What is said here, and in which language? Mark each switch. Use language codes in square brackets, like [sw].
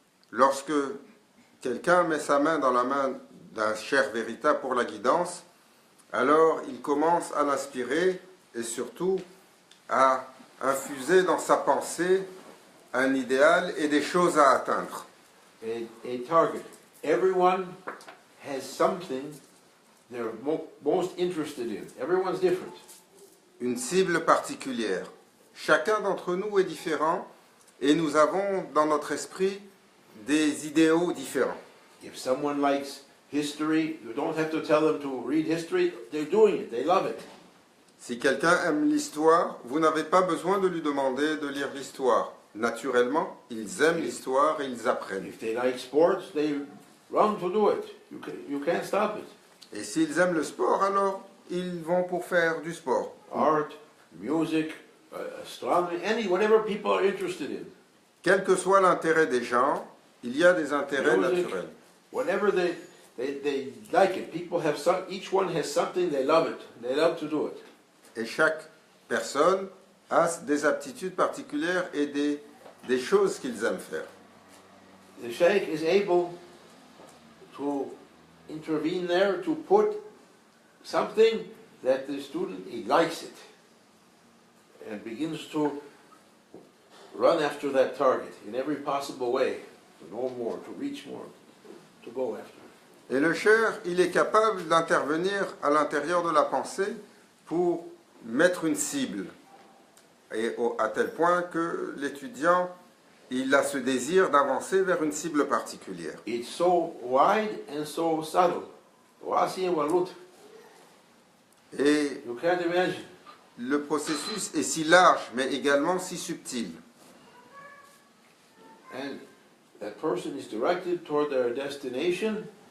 [fr] Lorsque quelqu'un met sa main dans la main d'un cheikh véritable pour la guidance, alors il commence à l'inspirer et surtout à infuser dans sa pensée un idéal et des choses à atteindre. [en] A target. Everyone has something they're most interested in. Everyone's different. [fr] Une cible particulière. Chacun d'entre nous est différent et nous avons dans notre esprit des idéaux différents. [en] If someone likes history, you don't have to tell them to read history. They're doing it. They love it. [fr] Si quelqu'un aime l'histoire, vous n'avez pas besoin de lui demander de lire l'histoire. Naturellement, ils aiment l'histoire et ils apprennent. [en] If they like sports, they run to do it. You can't stop it. [fr] Et s'ils aiment le sport, alors ils vont pour faire du sport. [en] Art, music, astronomy, whatever people are interested in. [fr] Quel que soit l'intérêt des gens, il y a des intérêts [en] Music, [fr] naturels. [en] whatever they like it. People have each one has something, they love it. They love to do it. [fr] Et chaque personne a des aptitudes particulières et des choses qu'ils aiment faire. [en] The sheikh is able to intervene there to put something that the student, he likes it and begins to run after that target in every possible way, to know more, to reach more, to go after it. [fr] Et le cher, il est capable d'intervenir à l'intérieur de la pensée pour mettre une cible. Et à tel point que l'étudiant, il a ce désir d'avancer vers une cible particulière. [en] It's so wide and so subtle. [ar] Wasi and walut. [fr] Et [en] You can't imagine. [fr] le processus est si large, mais également si subtil. [en] And that person is directed toward their destination.